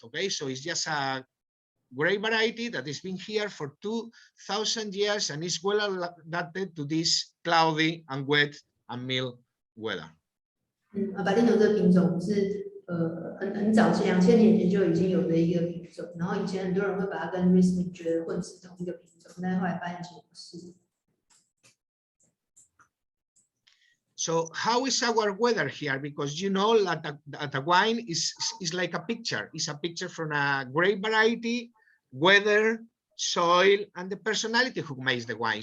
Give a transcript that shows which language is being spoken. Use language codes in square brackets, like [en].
[en] Okay, so it's just a grape variety that has been here for 2,000 years and is well adapted to this cloudy and wet and mild weather. [zh] Albarino 这个品种是很早期2000年前就已经有的一个品种，然后以前很多人会把它跟 Riesling 觉得混是同一个品种，但是后来发现其实不是。 [en] So how is our weather here? Because you know that the wine is like a picture. It's a picture from a grape variety, weather, soil, and the personality who makes the wine.